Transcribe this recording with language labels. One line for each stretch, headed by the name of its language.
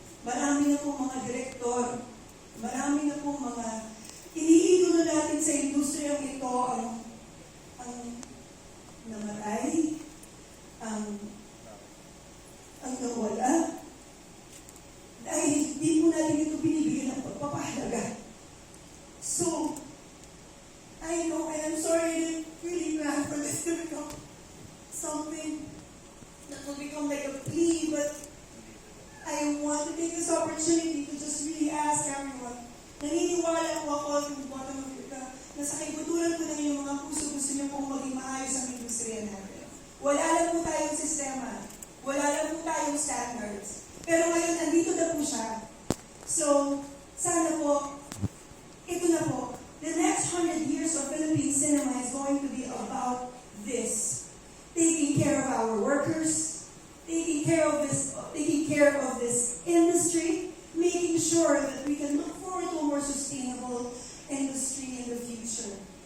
Filipino: Marami na po mga direktor, marami na po mga iniidolo natin sa industriyang ito ang namatay, ang nawala. Dahil hindi po natin ito binibigyan ng pagpapahalaga.
English: So, I know, and I'm sorry, I didn't really plan for this to become something that will become like a plea, but I want to take this opportunity to just really ask everyone.
Filipino: Naniniwala po ako yung
English: bottom of it,
Filipino: na sa kaibuturan ko ng inyong mga puso, gusto niyo pong maging maayos ang industriya natin. Wala lang po tayong sistema. Wala lang po tayong standards. Pero ngayon, andito na po siya. So, sana po, ito na po.
English: The next 100 years of Philippine cinema is going to be about this. Taking care of our workers, taking care of this industry, making sure that we can look forward to a more sustainable industry in the future.